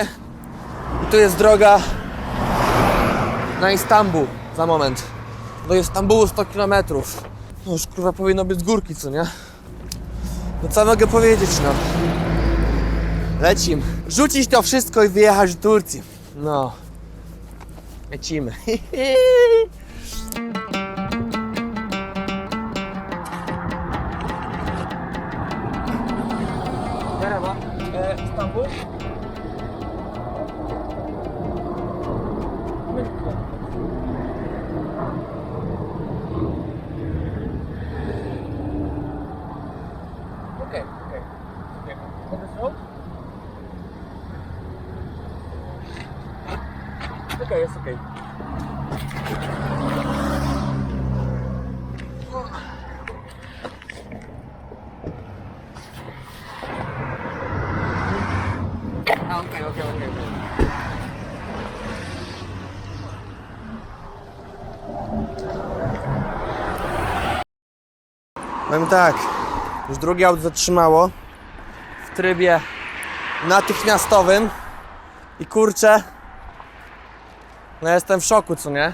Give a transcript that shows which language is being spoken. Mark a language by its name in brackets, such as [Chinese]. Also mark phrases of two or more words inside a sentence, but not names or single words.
[Polish] I tu jest droga na Istanbul. Za moment. Do Istanbulu 100 km. No już kurwa powinno być z górki, co nie? No co mogę powiedzieć, no. Lecimy. Rzucić to wszystko i wyjechać do Turcji. No. Lecimy. [Turkish] Merhaba. İstanbul. [English] Okay. On this road? Okay, it's okay. Okay. [Polish] Powiem tak, już drugie auto zatrzymało w trybie natychmiastowym i kurczę, no jestem w szoku, co nie?